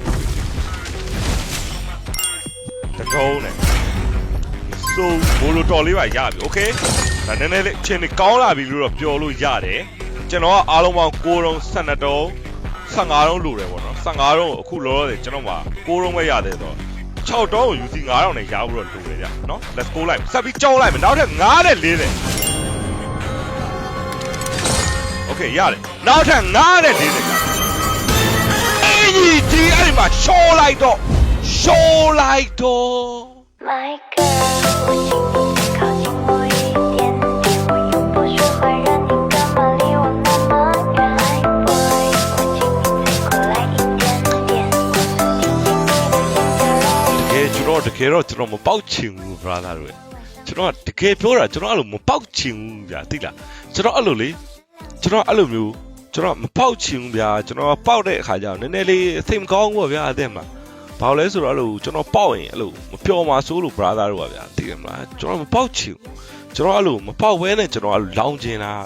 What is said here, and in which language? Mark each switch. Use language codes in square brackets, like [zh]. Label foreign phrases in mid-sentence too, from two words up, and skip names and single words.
[my] တကုန်းနဲ့ဆိုဘိုလိုတော်လေးပါရပြီโอเคဒါနည်းနည်းလေးအချိန်လေးကောင်းလာပြီလို့တော့ပြောလို့ရတယ်ကျွန်တော်ကအားလုံးပေါင်း6တုံး12တုံး15တုံးလိုတယ်ပေါ့နော်15တုံးကိုအခုလောလောဆယ်ကျွန်တော်မှာ6တုံးပဲရတယ်ဆိုတော့6တုံးကို UC 9000နဲ့ရဖို့တော့လိုတယ်ဗျနော် [en] let's go [my] လိုက်ဆက်ပြီးကြောင်းလိုက်မယ်နောက်ထပ်9နဲ့4နဲ့ [zh] โอเค [my] ရတယ်နောက်ထပ်9နဲ့4နဲ့အေးကြီးဒီအဲ့ဒီမှာရှော့လိုက်တော့ [en] My girl [zh] 我请你靠近我一点点我又不是坏人你干嘛离我那么远 Boy 我请你再过来一点点 [my] တကယ်တော့မပေါက်ချင်ဘူး brother တို့ကျွန်တော်တကယ်ပြောတာကျွန်တော်အဲ့လိုမပေါက်ချင်ဘူးဗျာသိလားကျွန်တော်အဲ့လိုမျိုး ကျွန်တော်မပေါက်ချင်ဘူးဗျာကျွန်တော်ပေါက်တဲ့အခါကျတော့နည်းနည်းလေးအသိမကောင်းဘူးဗျာအသက်မှာဘာလို့လဲဆိုတော့အဲ့လိုကျွန်တော်ပေါက်ရင်အဲ့လိုမပျော်မှာစိုးလို့ brother တို့ပါဗျာသိတယ်မလားကျွန်တော်မပေါက်ချင်ဘူးကျွန်တော်အဲ့လိုမပေါက်ဘဲနဲ့ကျွန်တော်အဲ့လိုလောင်းချင်တာ